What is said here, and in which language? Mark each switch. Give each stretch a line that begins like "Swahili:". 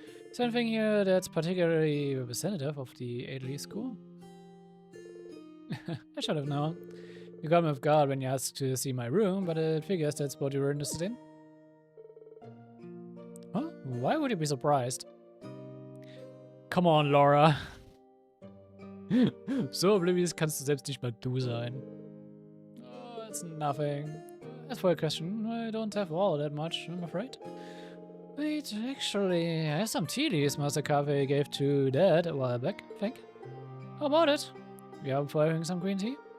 English: Is there anything here that's particularly representative of the elite school? I should have known. You got me off guard when you asked to see my room, but it figures that's what you were interested in. Huh? Why would you be surprised? Come on, Laura.
German: So oblivious kannst du selbst nicht mal du sein.
English: Oh, it's nothing. As for a question, I don't have all that much, I'm afraid. Wait, actually, I have some tea leaves Master Cafe gave to Dad a while back, I think. How about it? You up for having some green tea?